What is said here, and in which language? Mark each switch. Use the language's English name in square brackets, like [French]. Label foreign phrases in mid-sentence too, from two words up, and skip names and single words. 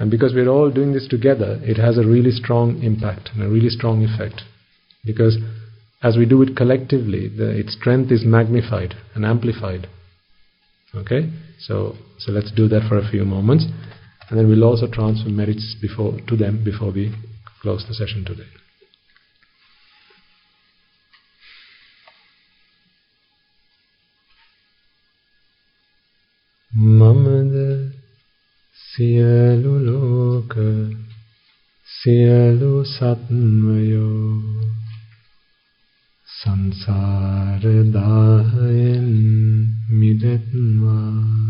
[English] And because we're all doing this together, it has a really strong impact and a really strong effect. Because as we do it collectively, its strength is magnified and amplified. Okay? So let's do that for a few moments. And then we'll also transfer merits to them before we close the session today. [Sinhala] මමද සියලු ලෝක සියලු සත්වයෝ සංසාර දහයෙන් මිදෙත්මා